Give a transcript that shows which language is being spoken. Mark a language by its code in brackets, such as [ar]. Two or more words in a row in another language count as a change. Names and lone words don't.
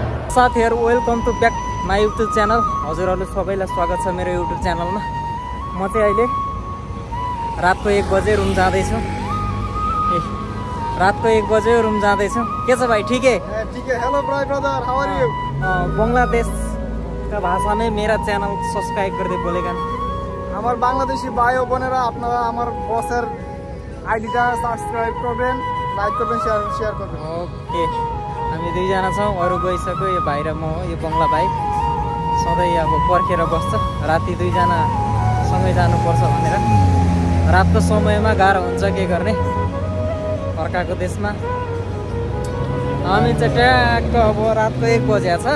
[ne] साथीहरु [en] welcome to back my YouTube channel. [ne] हजुरहरु सबैलाई स्वागत छ मेरो युट्युब च्यानलमा। म चाहिँ अहिले रातको 1 बजे रुम जाँदैछु। रातको 1 बजे रुम जाँदैछु। के छ भाइ [hi] ठीक है? ठीक है। [en] hello brother, how are you? [hi] बंगलादेश का भाषा में मेरा चैनल सब्सक्राइब कर दे बोलेगा। [bn] আমার বাংলাদেশি ভাইও বোনেরা আপনারা আমার বসের আইডিটা সাবস্ক্রাইব করবেন, লাইক করবেন, শেয়ার করবেন। [ne] ओके, हामी दुईजना छौँ। अरू गइसक्यो। यो भाइ र म हो। यो बंगला भाइ सधैँ अब पर्खेर बस्छ। राति दुईजना सँगै जानुपर्छ भनेर। रातको समयमा गाह्रो हुन्छ, के गर्ने, अर्काको देशमा। हामी चाहिँ ट्याक्क अब रातको 1 बजे छ।